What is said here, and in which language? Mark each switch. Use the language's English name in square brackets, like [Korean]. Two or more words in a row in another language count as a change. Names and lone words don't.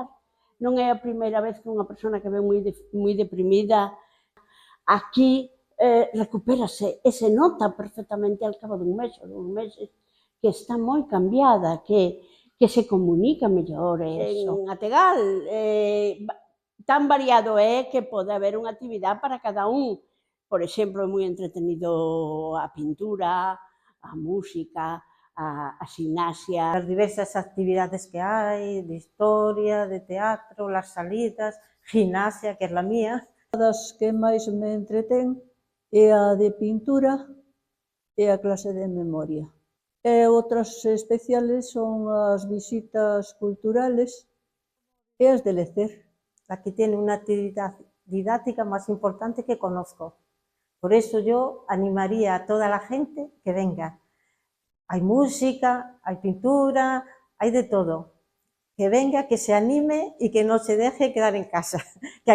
[Galician] Non é a primeira vez que unha persona que ven moi deprimida aquí recupérase e se nota perfectamente ao cabo dun mes ou 2 meses que está moi cambiada, que se comunica mellor. En Ategal tan variado é que pode haber unha actividade para cada un. Por exemplo, é moi entretenido a pintura, a música, a gimnasia. [Spanish] Las diversas actividades que hay, de historia, de teatro, las salidas, gimnasia, que es la mía. [Galician] Das que máis me entretén é a de pintura e a clase de memoria. E outras especiales son as visitas culturales e as de lecer. [Spanish] La que tiene una actividad didáctica más importante que conozco. Por eso yo animaría a toda la gente que venga. Hay música, hay pintura, hay de todo. Que venga, que se anime y que no se deje quedar en casa.